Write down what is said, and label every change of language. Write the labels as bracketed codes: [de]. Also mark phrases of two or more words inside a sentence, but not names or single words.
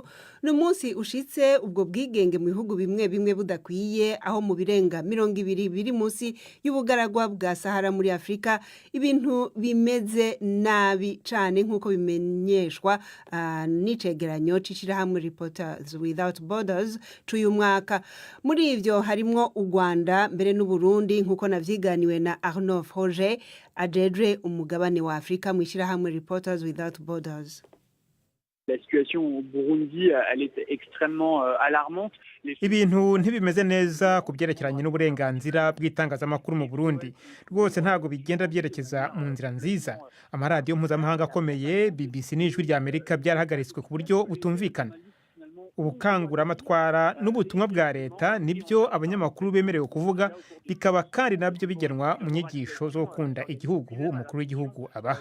[rn] N'umunsi ushitse ubwo bwigenge mu bihugu bimwe bimwe budakwiye, aho mu birenga 20 biri munsi y'ubugaragwa bwa Sahara muri Afrika ibintu bimeze nabi cyane nk'uko bimenyeshwa n'icegeranyo c'ishirahamwe [en] Reporters Without Borders [rn] c'uyu mwaka. Muri ivyo harimwo u Rwanda mbere n'u Burundi, nk'uko navyiganiwe na Arnaud Froger ajejwe umugabane wa Afrika mu ishirahamwe [en] Reporters Without Borders. [fr] La situation au Burundi, elle est extrêmement alarmante. [rn] Ibintu ntibimeze neza ku byerekeranye n'uburenganzira bw'itangazamakuru mu Burundi. Rwose ntago bigenda byerekeza mu nzira nziza. Amaradiyo mpuzamahanga akomeye BBC n'Ijwi rya Amerika byarahagaritswe ku buryo butumvikana. Ubukanguramatwara n'ubutumwa bwa leta nibyo abanyamakuru bemerewe kuvuga, bikaba kandi nabyo bigenwa mu nyigisho zo gukunda igihugu umukuru w'igihugu abaha.